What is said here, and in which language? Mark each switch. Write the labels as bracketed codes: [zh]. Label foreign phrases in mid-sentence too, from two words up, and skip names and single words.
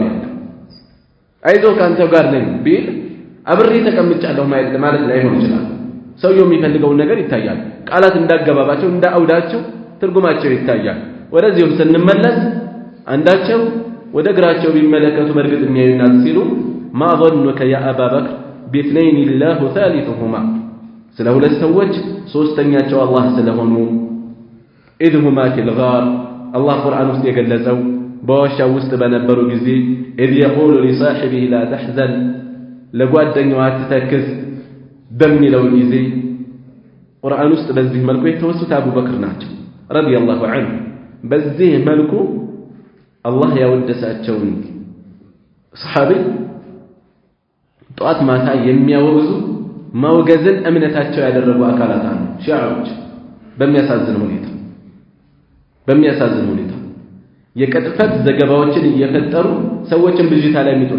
[am] አለ። አይዞህ ካንተው ጋር ነኝ ቢል አብሬ ተቀምጫለሁ ማለት ላይሆን ይችላል። ሰውየው የሚፈልገውን ነገር ይታያል። ቃላት እንዳገባባቸው እንዳአውዳቸው ትርጉማቸው ይታያል። ወደዚህም ስንመለስ አንዳቸው ወደ እግራቸው ቢመለከቱ በእርግጥ የሚያዩናት ሲሉ [ar] ما ظنك يا أبا بكر باثنين الله ثالثهما [am] ስለ ሁለት ሰዎች ሶስተኛቸው አላህ ስለሆኑ [ar] إذ هما في الغار الله [am] ቁርአን ውስጥ የገለጸው በዋሻው ውስጥ በነበሩ ጊዜ [ar] إذ يقول لصاحبه لا تحزن [am] ለጓደኛው አትተክዝ በሚለው ጊዜ ቁርአን ውስጥ በዚህ መልኩ የተወሱት አቡበክር ናቸው [ar] رضي الله عنه። [am] በዚህ መልኩ አላህ ያወደሳቸውን ሰሃቢ ጧት ማታ የሚያወግዙ ማውገዝን እምነታቸው ያደረጉ አካላት አሉ። ሺዓዎች በሚያሳዝን ሁኔታ የቅጥፈት ዘገባዎችን እየፈጠሩ ሰዎችን ብዥታ ላይ የሚጥሩ